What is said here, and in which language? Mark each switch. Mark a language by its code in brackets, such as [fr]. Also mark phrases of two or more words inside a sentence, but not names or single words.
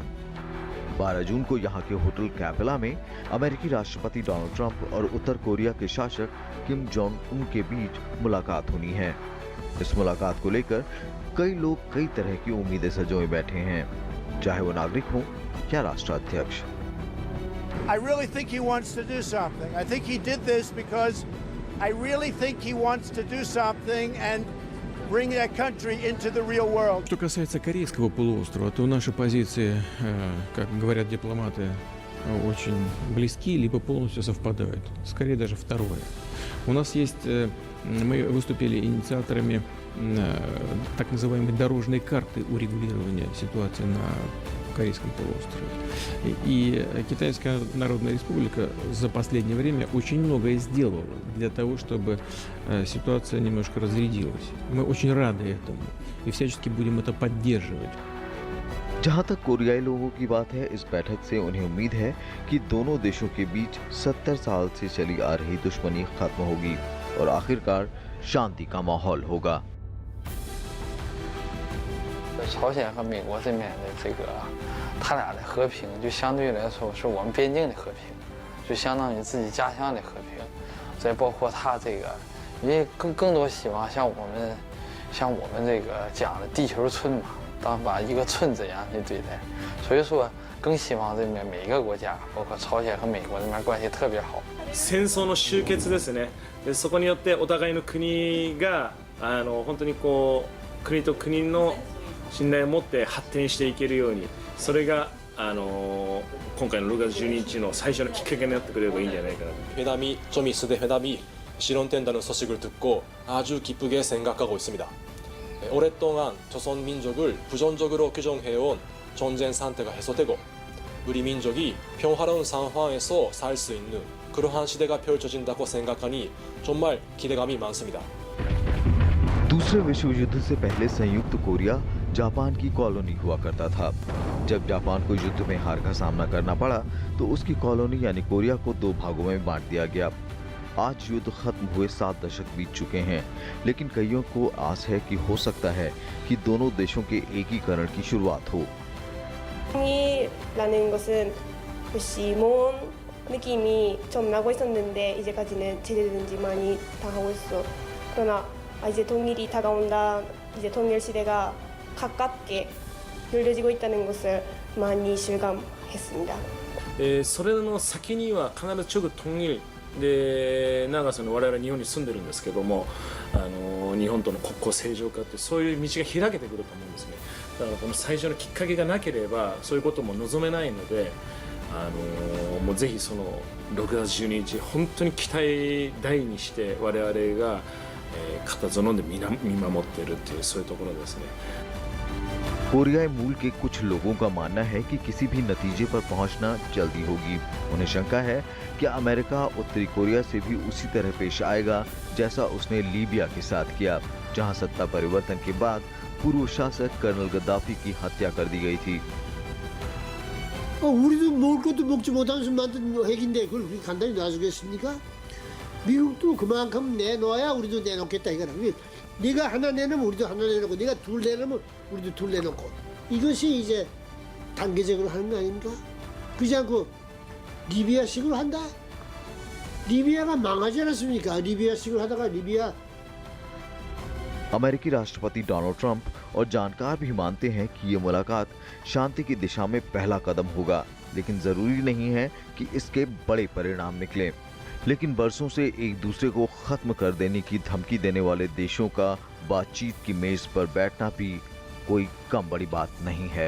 [hi] 12 जून को यहां के होटल कैपेला में अमेरिकी राष्ट्रपति डोनाल्ड ट्रंप और उत्तर कोरिया के शासक किम जोंग उन के बीच मुलाकात होनी है। इस मुलाकात को लेकर कई लोग कई तरह की उम्मीदें सजोए बैठे हैं, चाहे वो नागरिक हो या राष्ट्राध्यक्ष। [en] I really think he wants to do something. I think he did this because I really think he wants to do something and bring that country into the real world. [ru] Что касается Корейского полуострова, то наши позиции, как говорят дипломаты, очень близки, либо полностью совпадают. Скорее даже второе. У нас есть, мы выступили инициаторами так называемой дорожной карты урегулирования ситуации на Корейском полуострове. И Китайская Народная Республика за последнее время очень многое сделала для того, чтобы ситуация немножко разрядилась. Мы очень рады этому и всячески будем это поддерживать. [hi] जहां तक कोरियाई लोगों की बात है, इस बैठक से उन्हें उम्मीद है कि दोनों देशों के बीच 70 साल से चली आ रही दुश्मनी खत्म होगी और आखिरकार शांति का माहौल होगा। [zh] 朝鲜和美国这面的这个，他俩的和平就相对来说是我们边境的和平，就相当于自己家乡的和平。再包括他这个，因为更多希望像我们这个讲的地球村嘛，当把一个村子一样去对待。所以说，更希望这面每一个国家，包括朝鲜和美国这面关系特别好。 [ja] 戦争の終結ですね。でそこによってお互いの国が本当にこう国と国の信頼を持って発展していけるように、それが今回の6月12日の最初のきっかけになってくれればいいんじゃないかなと。 [ko] 회담이 좀 있으되 회담이 실현된다는 소식을 듣고 아주 기쁘게 생각하고 있습니다. 오랫동안 조선 민족을 부정적으로 규정해온 전쟁 상태가 해소되고 우리 민족이 평화로운 상황에서 살 수 있는 그러한 시대가 펼쳐진다고 생각하니 정말 기대감이 많습니다. [hi] दूसरे विश्व युद्ध से पहले संयुक्त कोरिया जापान की कॉलोनी हुआ करता था। जब जापान को युद्ध में हार का सामना करना पड़ा तो उसकी कॉलोनी यानी कोरिया को दो भागों में बांट दिया गया। आज युद्ध खत्म हुए 7 दशक बीत चुके हैं, लेकिन कईयों को आस है कि हो सकता है कि दोनों देशों के एकीकरण की शुरुआत हो। [ko] 통일이라는 것은 역시 먼 느낌이 좀 나고 있었는데 이제까지는 제대로 된 지 많이 당하고 있어. 그러나 이제 통일이 다가온다. 이제 통일 시대가 가깝게 열려지고 있다는 것을 많이 실감했습니다. [ja] それの先には必ず直統一で長さの我々日本に住んでるんですけども、日本との国交正常化ってそういう道が開けてくると思うんですね。だからこの最初のきっかけがなければそういうことも望めないので、もうぜひその6月12日本当に期待大にして我々が固唾を飲んで見守っているっていうそういうところですね。 [hi] कोरियाई मूल के कुछ लोगों का मानना है कि किसी भी नतीजे पर पहुंचना जल्दी होगी। उन्हें शंका है कि अमेरिका उत्तरी कोरिया से भी उसी तरह पेश आएगा जैसा उसने लीबिया के साथ किया, जहां सत्ता परिवर्तन के बाद पूर्व शासक कर्नल गद्दाफी की हत्या कर दी गई थी। [ko] 우리도 먹을 것도 먹지 못하면서 만든 핵인데 그걸 그렇게 간단히 놔주겠습니까? 미국도 그만큼 내놓아야 우리도 내놓겠다 이거라. 네가 하나 내놓으면 우리도 하나 내놓고, 네가 둘 내놓으면 우리도 둘 내놓고. 이것이 이제 단계적으로 하는 거 아닙니까? 그렇지 않고 리비아식으로 한다? 리비아가 망하지 않았습니까? 리비아식으로 하다가 리비아 [hi] अमेरिकी राष्ट्रपति डोनाल्ड ट्रंप और जानकार भी मानते हैं कि ये मुलाकात शांति की दिशा में पहला कदम होगा, लेकिन जरूरी नहीं है कि इसके बड़े परिणाम निकले। लेकिन बरसों से एक दूसरे को खत्म कर देने की धमकी देने वाले देशों का बातचीत की मेज पर बैठना भी कोई कम बड़ी बात नहीं है।